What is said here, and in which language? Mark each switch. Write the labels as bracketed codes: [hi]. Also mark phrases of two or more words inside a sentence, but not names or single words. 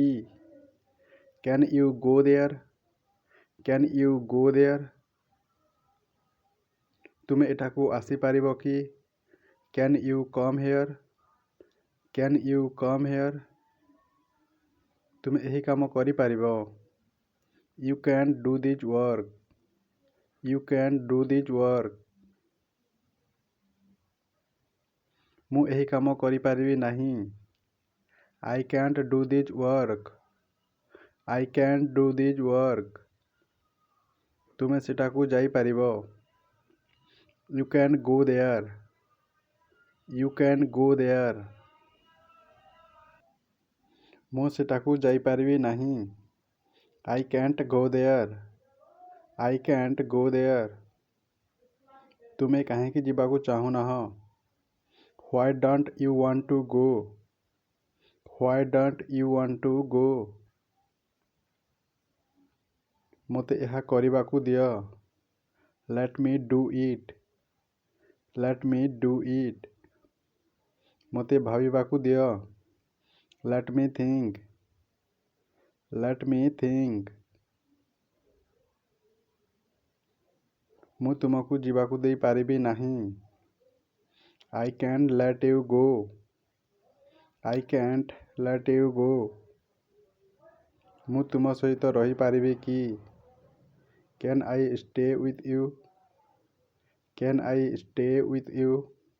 [en] Can you go there? Can you go there? [or] ତୁମେ ଏଠାକୁ ଆସିପାରିବ କି? [en] Can you come here? Can you come here? [or] ତୁମେ ଏହି କାମ କରିପାରିବ। [en] You can do this work. You can do this work. [or] ମୁଁ ଏହି କାମ କରିପାରିବି ନାହିଁ। [en] I can't do this work. I can't do this work. [or] ତୁମେ ସେଠାକୁ ଯାଇପାରିବ। [en] You can go there. You can go there. [or] ମୁଁ ସେଠାକୁ ଯାଇପାରିବି ନାହିଁ। [en] I can't go there. I can't go there. [or] ତୁମେ କାହିଁକି ଯିବାକୁ ଚାହୁଁନାହଁ? [en] Why don't you want to go? Why don't you want to go? [or] ମୋତେ ଏହା କରିବାକୁ ଦିଅ। [en] Let me do it. Let me do it. [or] ମୋତେ ଭାବିବାକୁ ଦିଅ। [en] Let me think. Let me think. [or] ମୁଁ ତୁମକୁ ଯିବାକୁ ଦେଇପାରିବି ନାହିଁ। [en] I can't let you go. I can't let you go. [or] ମୁଁ ତୁମ ସହିତ ରହିପାରିବି କି? [en] Can I stay with you? Can I stay with you?